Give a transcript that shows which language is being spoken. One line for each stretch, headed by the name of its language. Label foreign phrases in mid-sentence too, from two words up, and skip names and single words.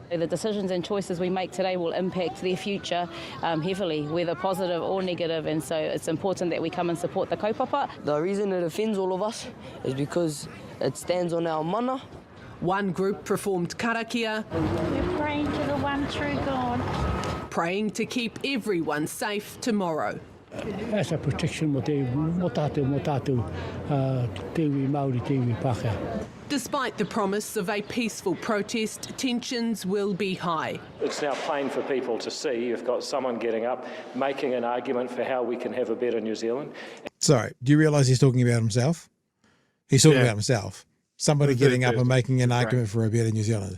English: The decisions and choices we make today will impact their future heavily, whether positive or negative, and so it's important that we come and support the kaupapa. The reason it offends all of us is because it stands on our mana. One group performed karakia. We're praying to the one true God. Praying to keep everyone safe tomorrow. As a protection
Māori: mo tātou tewi Māori tewi Pākehā.
English: Despite the promise of a peaceful protest, tensions will be high. It's now plain for people to see you've got someone getting up, making an argument for how we can have a better New Zealand. Sorry, do you realise he's talking about himself? He's talking about himself. Somebody getting up and making an argument for a better New Zealand.